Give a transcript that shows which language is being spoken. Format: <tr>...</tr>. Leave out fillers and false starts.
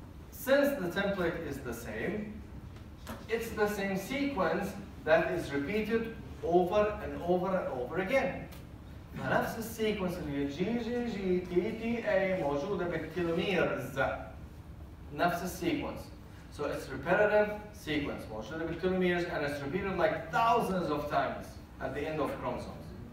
<en>Since the template is the same, it's the same sequence that is repeated over and over and over again.</en> <ar>فنفس السيكونس اللي هي GGG موجودة بالتيلوميرز. نفس السيكونس.</ar> <en>So it's repetitive sequence</en> <ar>موجودة بالتيلوميرز</ar> <en>and it's repeated like thousands of times at the end of chromosomes.</en>